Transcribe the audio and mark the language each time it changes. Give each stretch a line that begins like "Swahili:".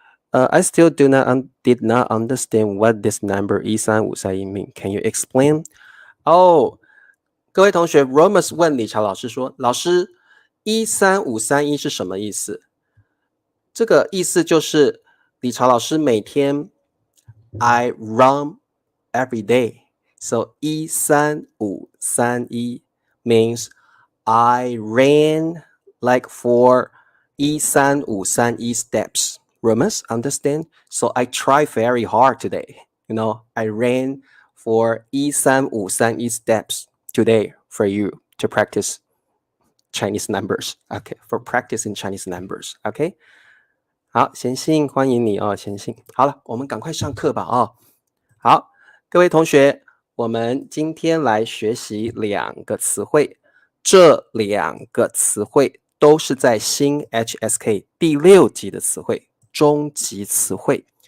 English: I still did not understand what this number 13531 mean. Can you explain?
Chinese: 哦，各位同学 ，Romus 问李朝老师说：“老师，13531是什么意思？” 这个意思就是李朝老师每天
English: I run every day. So 13531 means I ran like for 13531 steps. Remus, understand? So I try very hard today. You know, I ran for 13531 steps today for you to practice Chinese numbers. Okay, for practicing Chinese numbers.
Chinese: Okay. 好，贤信，欢迎你哦，贤信。好了，我们赶快上课吧哦。好，各位同学，我们今天来学习2个词汇，这2个词汇都是在新 HSK 第6集的词汇，中级词汇。